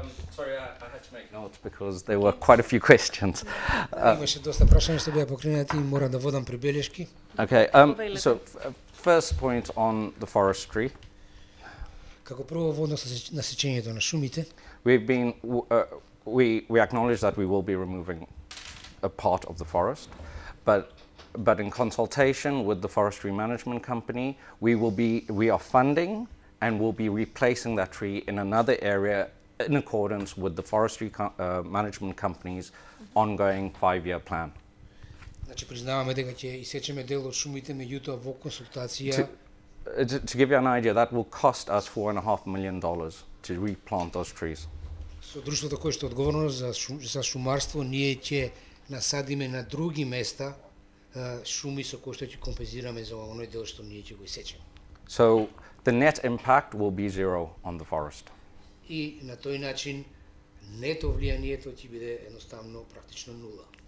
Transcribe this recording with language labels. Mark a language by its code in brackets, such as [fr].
[en] Sorry, I had to make notes because there were quite a few questions. [mk] Имаше доста прашања што беа покренати и мора да водам прибелешки. [en] Okay, so first point on the forestry. [mk] Како прво во однос на сечењето на шумите, [en] we acknowledge that we will be removing a part of the forest, but in consultation with the forestry management company, we are funding and will be replacing that tree in another area in accordance with the forestry management company's ongoing 5-year plan. [mk] Значи признаваме дека ќе исечеме дел од шумите, меѓутоа во консултација. [en] To give you an idea, that will cost us $4.5 million to replant those trees. [mk] Со друштвото кое што е одговорно за шумарство, ние ќе насадиме на други места шуми со кои што ќе компензираме за оној дел што ние ќе го исечеме. [en] So the net impact will be zero on the forest. [mk] И на тој начин нето влијанието ќе биде едноставно практично нула.